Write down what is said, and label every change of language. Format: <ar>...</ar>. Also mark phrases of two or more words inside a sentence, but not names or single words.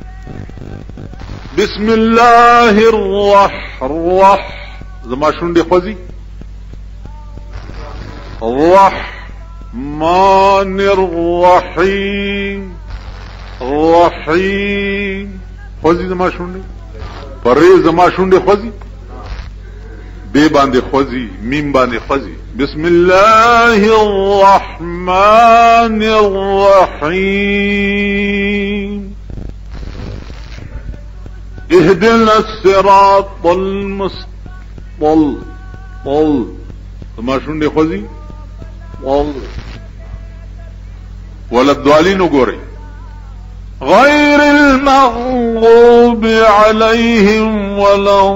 <ar>بسم الله الرحمن</ar> <ps>زما شونډې خوځي</ps> <ar>الرحمن الرحیم</ar> <ps>رحیم خوځي زما شونډې پرې زما شونډې خوځي بے باندې خوځي میم باندې خوځي.</ps> <ar>بسم الله الرحمن الرحیم. اهدنا الصراط المستقيم</ar> <ps>زما شونډې خوځي</ps> <ar>ولا الضالين وګورئ. غير المغضوب عليهم ولا</ar>